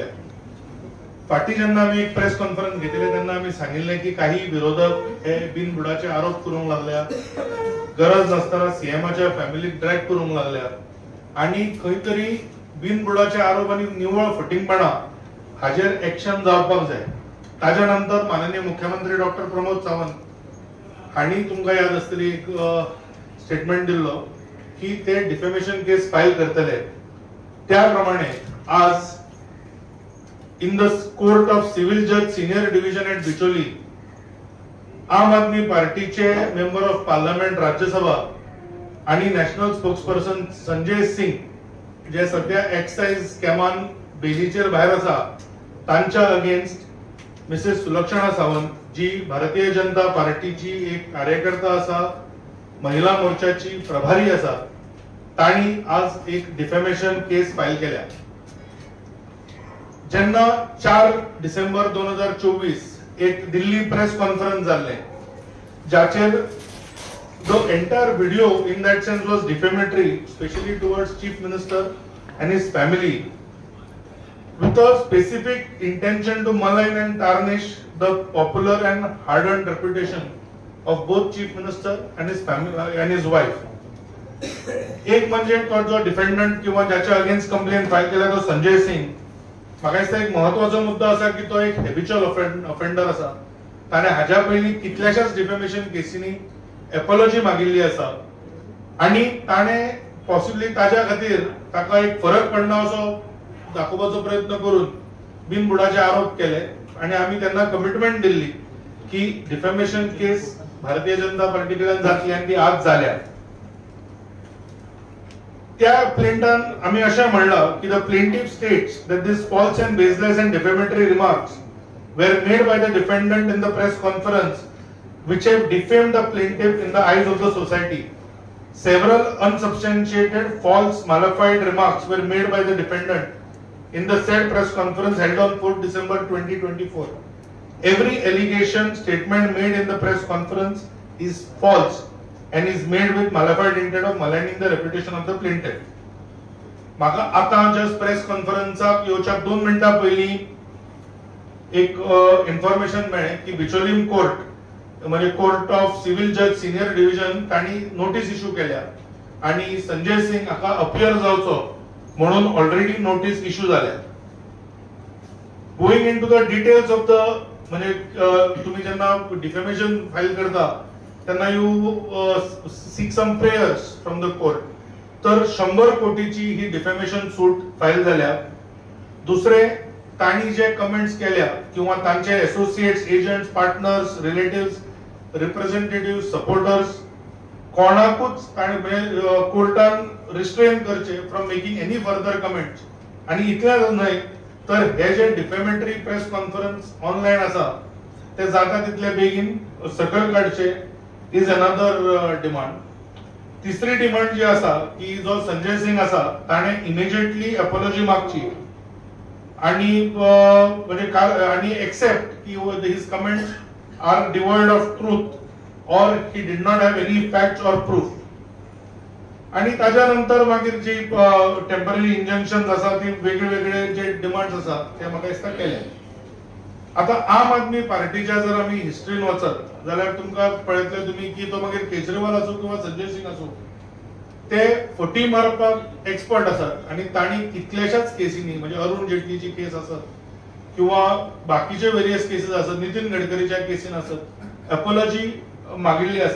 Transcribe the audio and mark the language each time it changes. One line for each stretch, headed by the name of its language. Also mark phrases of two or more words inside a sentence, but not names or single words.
Konkani: फाटी जेन्ना आम्ही एक
English: press conference
Konkani: घेतले तेन्ना आम्ही सांगितले की काही विरोधक हे बिनबुडाचे आरोप करूंक लागल्या, गरज नसताना सीएमाच्या फॅमिलीक ड्रॅग करूंक लागल्या आणि खंय तरी बिनबुडाचे आरोप आणि निव्वळ फटिंगपणा हाजेर एक्शन जावपाक जाय. ताज्या नंतर माननीय मुख्यमंत्री डॉक्टर प्रमोद सावंत हांणी तुमकां याद आसतली एक स्टेटमेंट दिल्लो की ते
English: defamation case file
Konkani: करतले.
Marathi: त्याप्रमाणे आज
English: in the court of civil judge senior division at बिचोली आम
Konkani: आदमी पार्टीचे
English: member of parliament
Konkani: राज्यसभा आणि
English: national spokesperson
Konkani: संजय सिंग जे सध्या एक्साइज स्कॅमान बेलीचेर भायर आसा तांच्या अगेन्स्ट मिसेस सुलक्षणा सावंत जी भारतीय जनता पार्टीची एक कार्यकर्ता आसा, महिला मोर्चाची प्रभारी आसा, तांणी आज एक
English: defamation case file
Konkani: केल्या. जेन्ना 4 डिसेंबर 2024 एक दिल्ली प्रेस कॉन्फरन्स जाल्ले जाचेर
English: the entire video in that sense was defamatory, especially towards chief minister and his family, with a specific intention to malign and tarnish the popular and hard-earned reputation of both chief minister and his family and his wife.
Marathi: एक म्हणजे तो जो डिफेंडंट किंवा ज्याच्या अगेन्स्ट
English: complaint file
Marathi: केला तो संजय सिंग.
Konkani: म्हाका दिसता एक महत्वाचो मुद्दा असा की तो एक
English: habitual offender
Konkani: असा. ताणे हाज्या पयलीं कितल्याशाच
English: defamation cases apology
Konkani: मागिल्ली आसा आणि ताणे पॉसिबली ताज्या खातीर ताका एक फरक पडना असो दाखोवपाचो प्रयत्न करून बिनबुडाचे आरोप केले आणि आम्ही त्यांना कमिटमेंट दिल्ली की
English: defamation case
Konkani: भारतीय जनता पार्टी कडल्यान जातली आणि ती आज जाल्या. त्या प्लेंटान आम्ही अशें म्हणलां की
English: the plaintiff states that these false and baseless and defamatory remarks were made by the defendant in the press conference which have defamed the plaintiff in the eyes of the society. Several unsubstantiated, false, malafide remarks were made by the defendant in the said press conference held on 4 December 2024. Every allegation, statement made in the press conference is false and is made with malified intent of maligning the reputation of the plaintiff.
Konkani: म्हाका आता जस्ट प्रेस कॉन्फरन्साक येवच्या 2 मिनिटां पयलीं एक इन्फॉर्मेशन मेळ्ळें की बिचोलीम कोर्ट म्हणजे
English: court of civil judge senior division
Konkani: तांणी
English: notice issue
Konkani: केल्या आणि संजय सिंग हाका अपियर जावचो म्हणून
English: already notice issue
Konkani: जाल्या.
English: going into the details of the
Konkani: म्हणजे तुम्ही जेन्ना डिफेमेशन फाईल करता तेन्ना
English: you seek some prayers from the court.
Konkani: तर 100 कोटीची ही
English: defamation suit file
Konkani: झाल्या. दुसरे तांणी जे कमेंट्स केल्या किंवा तांचे
English: associates, agents, partners, relatives, representatives, supporters
Konkani: कोणाकूच कोर्टान रिस्ट्रेन करचे
English: from making any further comments.
Konkani: आणि इतलेंच न्हय तर हे जे डिफेमेटरी
English: press conference online
Konkani: आसा ते जाता तितले बेगीन सकयल काडचे
English: is another demand.
Konkani: तिसरी डिमांड जी आसा की जो संजय सिंग आसा ताणे इमिजिएटली अपॉलॉजी मागची आणि म्हणजे आणि एक्सेप्ट की
English: his comments are devoid of truth or he did not have any facts or proof.
Konkani: आणि ताज्या नंतर मागीर जी
English: temporary injunction
Konkani: आसा ती वेगळे वेगळे जे डिमांड्स आसा ते म्हाका दिसता केले. आता आम आदमी पार्टीच्या जर आम्ही हिस्ट्रीन वचत जाल्यार तुमकां पळयतले तुम्ही की तो मागीर केजरीवाल असो किंवा संजय सिंग असो ते फटी मारपाक एक्सपर्ट आसात आणि तांणी कितल्याशाच केसींनी म्हणजे अरुण जेटलीची केस आसत किंवा बाकीचे
English: various cases
Konkani: आसत, नितीन गडकरीच्या केसीन आसत, अपॉलॉजी मागिल्ली आसा.